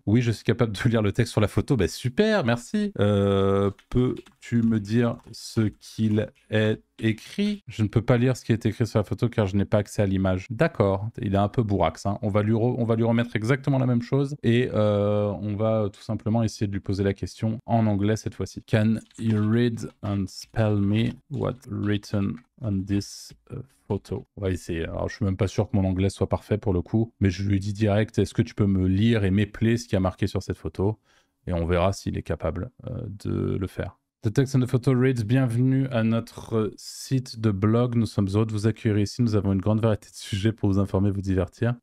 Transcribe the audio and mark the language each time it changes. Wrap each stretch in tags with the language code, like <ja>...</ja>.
<fr>Oui, je suis capable de lire le texte sur la photo. Ben, super, merci. Peux-tu me dire ce qu'il est écrit? Je ne peux pas lire ce qui est écrit sur la photo car je n'ai pas accès à l'image. D'accord, il est un peu bourrax. Hein. On va lui remettre exactement la même chose et on va tout simplement essayer de lui poser la question en anglais cette fois-ci.</fr> <en>Can you read and spell me what written on this photo?</en> <fr>On va essayer. Alors, je suis même pas sûr que mon anglais soit parfait pour le coup, mais je lui dis direct, est-ce que tu peux me lire et m'épeler ce qui a marqué sur cette photo? et on verra s'il est capable de le faire.</fr> <en>The Text and the Photo Reads,</en> <fr>bienvenue à notre site de blog. Nous sommes heureux de vous accueillir ici. Nous avons une grande variété de sujets pour vous informer, vous divertir.</fr>